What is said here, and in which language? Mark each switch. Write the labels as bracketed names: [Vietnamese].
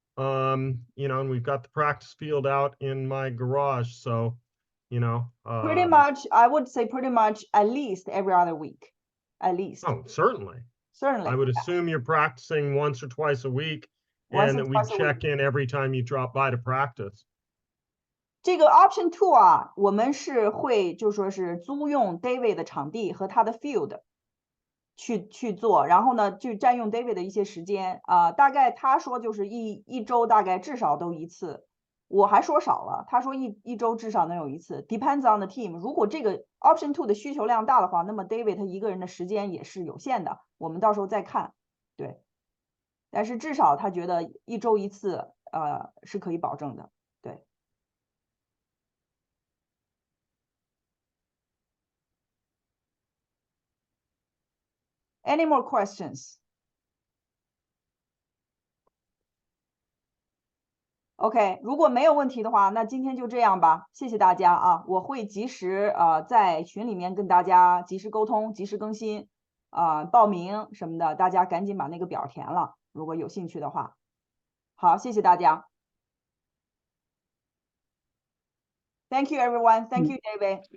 [English] You know, and we've got the practice field out in my garage, so you know. Pretty much, I would say pretty much at least every other week. At least. Oh, certainly. Certainly. I would assume you're practicing once or twice a week, and that we check in every time you drop by to practice. [Chinese] 这个 option 2啊，我们是会就说是租用 David 的场地和他的 field 去做，然后呢就占用 David 的一些时间啊，大概他说就是一周大概至少都一次，我还说少了，他说一周至少能有一次 ， [English] depends on the team。 [Chinese] 如果这个 option 2的需求量大的话，那么 David 他一个人的时间也是有限的，我们到时候再看，对。但是至少他觉得一周一次，是可以保证的，对。 [English] Any more questions? [Chinese] OK， 如果没有问题的话，那今天就这样吧，谢谢大家啊！我会及时在群里面跟大家及时沟通、及时更新报名什么的，大家赶紧把那个表填了，如果有兴趣的话。好，谢谢大家。 [English] Thank you everyone. Thank you, David.